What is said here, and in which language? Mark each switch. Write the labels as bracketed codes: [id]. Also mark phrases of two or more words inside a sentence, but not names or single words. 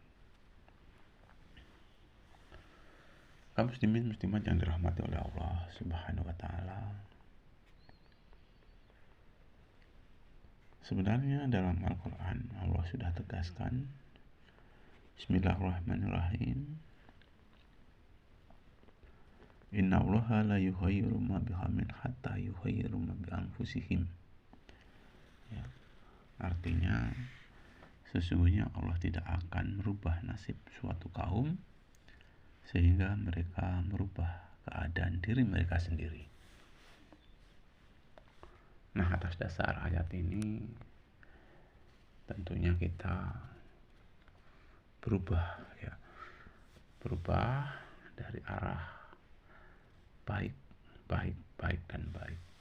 [id] Kaum muslimin muslimat yang dirahmati oleh Allah [ar] سبحانه وتعالى, [id] sebenarnya dalam Al-Quran Allah sudah tegaskan, Bismillahirrahmanirrahim, [ar] إن الله لا يغير ما بقوم حتى يغيروا ما بأنفسهم. [id] Ya, artinya sesungguhnya Allah tidak akan merubah nasib suatu kaum sehingga mereka merubah keadaan diri mereka sendiri. Nah, atas dasar ayat ini tentunya kita berubah dari arah baik dan baik.